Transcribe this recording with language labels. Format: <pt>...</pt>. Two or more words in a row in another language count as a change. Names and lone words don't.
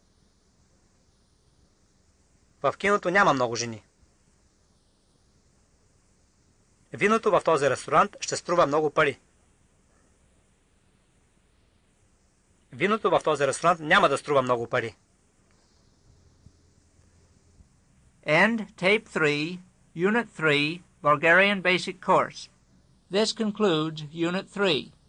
<bg>В киното няма много жени. Виното в този ресторант ще струва много пари. Виното в този ресторант няма да струва много пари.</bg> <en>End Tape 3, Unit 3, Bulgarian Basic Course. This concludes Unit 3.</en>